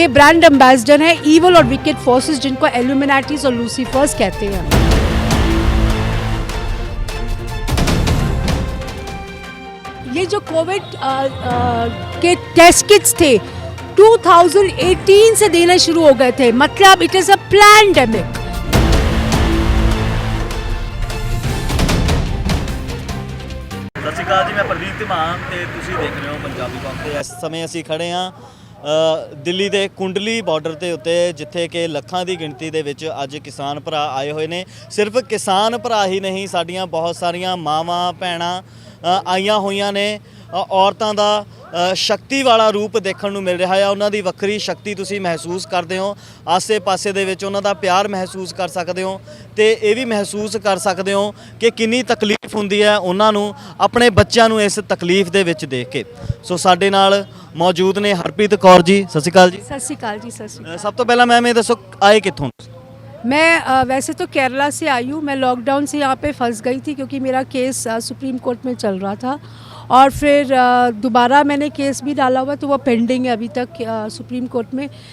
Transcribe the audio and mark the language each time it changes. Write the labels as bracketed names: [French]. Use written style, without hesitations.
[Hindi] ये brand ambassador है evil और विकेड फोर्सेस, जिनको इल्यूमिनाटीज और लूसीफर्स कहते हैं। ये जो कोविड के टेस्ट किट्स थे 2018 से देना शुरू हो गए थे, मतलब [English] It is a pandemic. [Punjabi] ਸਤਿ ਸ਼੍ਰੀ ਅਕਾਲ ਜੀ, ਮੈਂ ਪ੍ਰਦੀਪ ਧੀਮਾਨ ਤੇ ਤੁਸੀਂ ਦੇਖ ਰਹੇ ਹੋ ਪੰਜਾਬੀ ਪੰਪ ਤੇ। ਇਸ ਸਮੇਂ ਅਸੀਂ ਖੜੇ ਹਾਂ ਦਿੱਲੀ ਦੇ ਕੁੰਡਲੀ ਬਾਰਡਰ ਦੇ ਉੱਤੇ, ਜਿੱਥੇ ਕਿ ਲੱਖਾਂ ਦੀ ਗਿਣਤੀ ਦੇ ਵਿੱਚ ਅੱਜ ਕਿਸਾਨ ਭਰਾ ਆਏ ਹੋਏ ਨੇ। ਸਿਰਫ ਕਿਸਾਨ ਭਰਾ ਹੀ ਨਹੀਂ, ਸਾਡੀਆਂ ਬਹੁਤ ਸਾਰੀਆਂ ਮਾਵਾਂ ਭੈਣਾਂ ਆਈਆਂ ਹੋਈਆਂ ਨੇ। ਔਰਤਾਂ ਦਾ ਸ਼ਕਤੀ ਵਾਲਾ ਰੂਪ ਦੇਖਣ ਨੂੰ ਮਿਲ ਰਿਹਾ ਹੈ। ਉਹਨਾਂ ਦੀ ਵੱਖਰੀ ਸ਼ਕਤੀ ਤੁਸੀਂ ਮਹਿਸੂਸ ਕਰਦੇ ਹੋ, ਆਸੇ ਪਾਸੇ ਦੇ ਵਿੱਚ ਉਹਨਾਂ ਦਾ ਪਿਆਰ ਮਹਿਸੂਸ ਕਰ ਸਕਦੇ ਹੋ ਤੇ ਇਹ ਵੀ ਮਹਿਸੂਸ ਕਰ ਸਕਦੇ ਹੋ ਕਿ ਕਿੰਨੀ ਤਕਲੀਫ ਹੁੰਦੀ ਹੈ ਉਹਨਾਂ ਨੂੰ ਆਪਣੇ ਬੱਚਿਆਂ ਨੂੰ ਇਸ ਤਕਲੀਫ ਦੇ ਵਿੱਚ ਦੇਖ ਕੇ। ਸੋ ਸਾਡੇ ਨਾਲ ਮੌਜੂਦ ਨੇ ਹਰਪ੍ਰੀਤ ਕੌਰ ਜੀ। ਸਤਿ ਸ਼੍ਰੀ ਅਕਾਲ ਜੀ। सत श्रीकाल जी, सत श्रीकाल। ਸਭ ਤੋਂ ਪਹਿਲਾਂ ਮੈਮ ਇਹ ਦੱਸੋ ਆਏ ਕਿੱਥੋਂ? [Hindi] मैं वैसे तो केरला से आई हूँ। मैं लॉकडाउन से यहाँ पे फंस गई थी क्योंकि मेरा केस सुप्रीम कोर्ट में चल रहा था, और फिर दोबारा मैंने केस भी डाला हुआ, तो वो पेंडिंग है अभी तक सुप्रीम कोर्ट में।